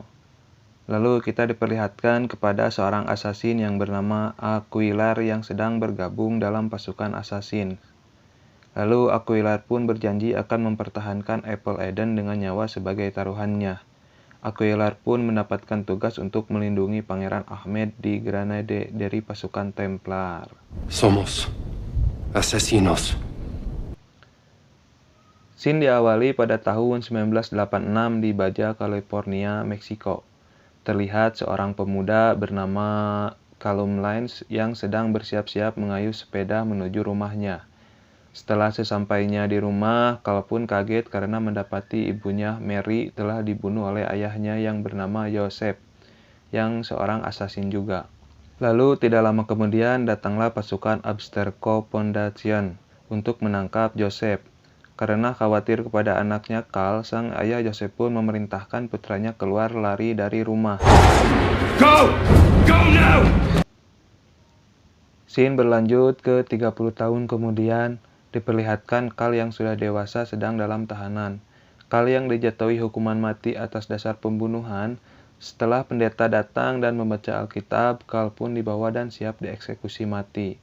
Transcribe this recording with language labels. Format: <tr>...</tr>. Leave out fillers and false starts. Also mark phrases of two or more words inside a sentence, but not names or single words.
<id>Lalu kita diperlihatkan kepada seorang assassin yang bernama Aquilar yang sedang bergabung dalam pasukan assassin. Lalu Aquilar pun berjanji akan mempertahankan Apple Eden dengan nyawa sebagai taruhannya. Aquilar pun mendapatkan tugas untuk melindungi Pangeran Ahmed di Granada dari pasukan Templar.</id> <es>Somos asesinos.</es> <id>Scene diawali pada tahun 1986 di Baja California, Meksiko. Terlihat seorang pemuda bernama Callum Lines yang sedang bersiap-siap mengayuh sepeda menuju rumahnya. Setelah sesampainya di rumah, Cal pun kaget karena mendapati ibunya Mary telah dibunuh oleh ayahnya yang bernama Joseph, yang seorang assassin juga. Lalu tidak lama kemudian datanglah pasukan Abstergo Foundation untuk menangkap Joseph. Karena khawatir kepada anaknya Cal, sang ayah Joseph pun memerintahkan putranya keluar lari dari rumah.</id> <en>Go! Go now!</en> <id>Scene berlanjut ke 30 tahun kemudian. Diperlihatkan Cal yang sudah dewasa sedang dalam tahanan. Cal yang dijatuhi hukuman mati atas dasar pembunuhan. Setelah pendeta datang dan membaca Alkitab, Cal pun dibawa dan siap dieksekusi mati.</id>